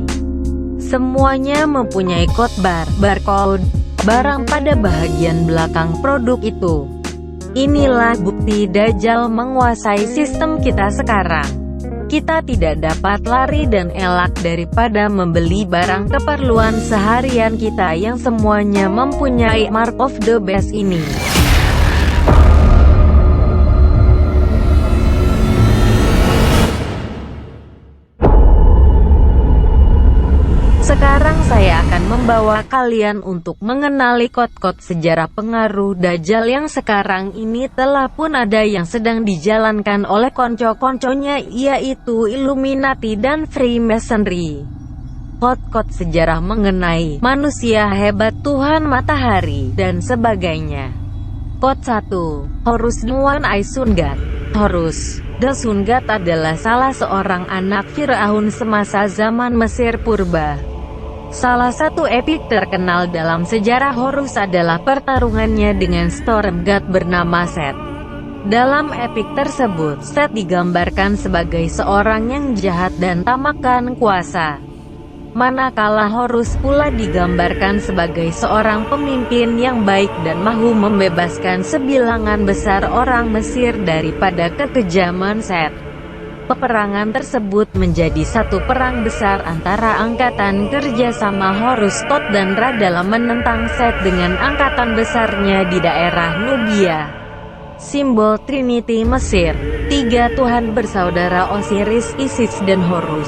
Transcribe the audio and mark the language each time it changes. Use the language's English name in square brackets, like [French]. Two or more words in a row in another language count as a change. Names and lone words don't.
[Malay] Semuanya mempunyai barcode, barang pada bagian belakang produk itu. Inilah bukti Dajjal menguasai sistem kita sekarang. Kita tidak dapat lari dan elak daripada membeli barang keperluan seharian kita yang semuanya mempunyai [English] mark of the beast [Malay] ini. Sekarang saya akan membawa kalian untuk mengenali kode-kode sejarah pengaruh Dajjal yang sekarang ini telah pun ada yang sedang dijalankan oleh konco-konconya, yaitu Illuminati dan Freemasonry. Kode-kode sejarah mengenai manusia hebat, Tuhan Matahari, dan sebagainya. Kode 1. Horus Nuan I [English] Sun God. [Malay] Horus [English] The Sun God [Malay] adalah salah seorang anak Firaun semasa zaman Mesir Purba. Salah satu epik terkenal dalam sejarah Horus adalah pertarungannya dengan [English] Storm God [Malay] bernama Set. Dalam epik tersebut, Set digambarkan sebagai seorang yang jahat dan tamakan kuasa. Manakala Horus pula digambarkan sebagai seorang pemimpin yang baik dan mahu membebaskan sebilangan besar orang Mesir daripada kekejaman Set. Peperangan tersebut menjadi satu perang besar antara angkatan kerjasama Horus, Thoth dan Ra dalam menentang Set dengan angkatan besarnya di daerah Nubia. Simbol Trinity Mesir, tiga Tuhan bersaudara Osiris, Isis dan Horus.